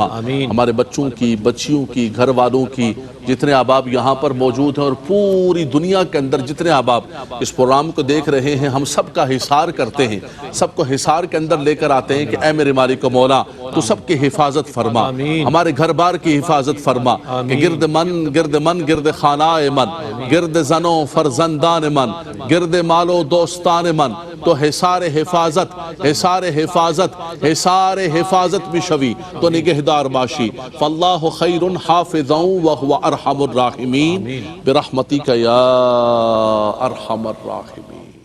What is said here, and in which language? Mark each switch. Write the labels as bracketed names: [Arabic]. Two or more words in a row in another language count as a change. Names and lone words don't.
[Urdu] ہمارے بچوں کی، بچیوں کی، گھر والوں کی، جتنے احباب یہاں پر موجود ہیں اور پوری دنیا کے اندر جتنے احباب اس پروگرام کو دیکھ رہے ہیں، ہم سب کا حصار کرتے ہیں، سب کو حصار کے اندر لے کر آتے ہیں کہ اے میرے مالک و مولا تو سب کی حفاظت فرما. ہمارے گھر بار کی حفاظت فرما کہ [Persian] گرد من گرد خانہ من، گرد زنوں فرزندان من، گرد مالو دوستان من تو حصار حفاظت بشوی تو نگہدار باشی. [Arabic] فاللہ خیر حافظا وہو ارحم الراحمین برحمتک یا ارحم الراحمین.